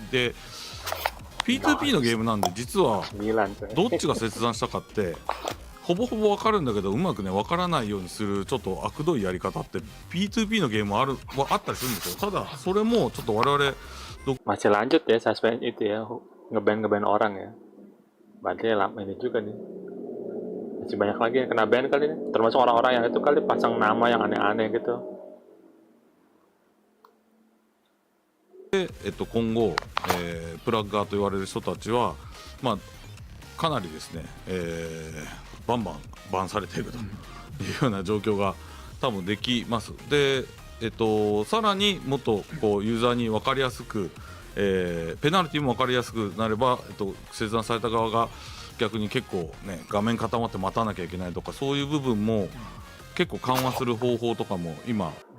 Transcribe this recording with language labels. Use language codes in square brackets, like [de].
[ja] で P2P のゲームなんで実はどっちが切断したかってほぼほぼ分かるんだけどうまくね分からないようにするちょっと悪どいやり方って P2P のゲームはあったりするんですよ。ただそれもちょっと我々 [id] masih lanjut ya suspend itu ya ngeban orang ya. Berarti ini juga nih masih banyak lagi yang kena ban kali ini termasuk orang-orang yang itu kali pasang nama yang aneh-aneh gitu. [ja] で今後、プラッガーと言われる人たちは、かなりですね、バンバンバンされているというような状況が多分できます。で、さらにもっとこうユーザーに分かりやすく、ペナルティも分かりやすくなれば、切断された側が逆に結構ね画面固まって待たなきゃいけないとかそういう部分も結構緩和する方法とかも今